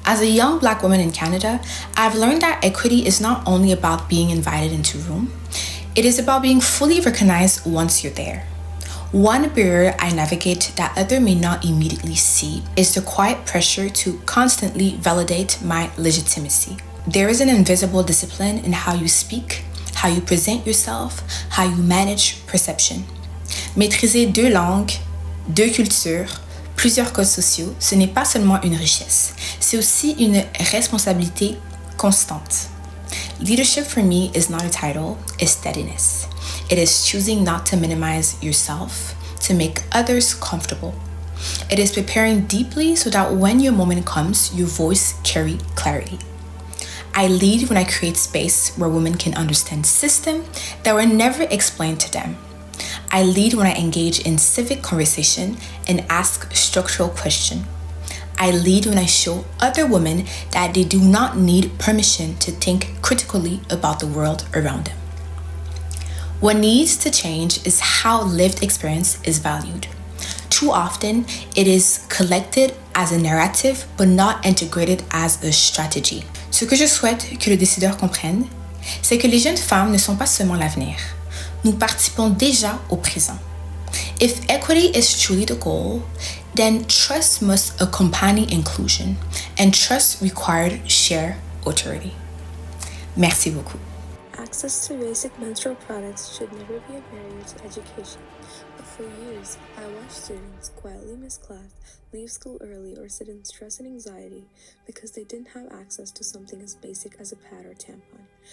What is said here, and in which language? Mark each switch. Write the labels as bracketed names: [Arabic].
[English] As a young Black woman in Canada, I've learned that equity is not only about being invited into a room, it is about being fully recognized once you're there. One barrier I navigate that others may not immediately see is the quiet pressure to constantly validate my legitimacy. There is an invisible discipline in how you speak, how you present yourself, how you manage perception. [French] Maîtriser 2 langues, 2 cultures, plusieurs codes sociaux, ce n'est pas seulement une richesse, c'est aussi une responsabilité constante. [English] Leadership for me is not a title, it's steadiness. It is choosing not to minimize yourself, to make others comfortable. It is preparing deeply so that when your moment comes, your voice carries clarity. I lead when I create space where women can understand systems that were never explained to them. I lead when I engage in civic conversation and ask structural questions. I lead when I show other women that they do not need permission to think critically about the world around them. What needs to change is how lived experience is valued. Too often, it is collected as a narrative but not integrated as a strategy. [French] Ce que je souhaite que le décideur comprenne, c'est que les jeunes femmes ne sont pas seulement l'avenir. Nous participons déjà au présent. [English] If equity is truly the goal, then trust must accompany inclusion, and trust required shared authority. [French] Merci beaucoup. [English] Access to basic menstrual products should never be a barrier to education, but for years, I watched students quietly miss class, leave school early, or sit in stress and anxiety because they didn't have access to something as basic as a pad or tampon.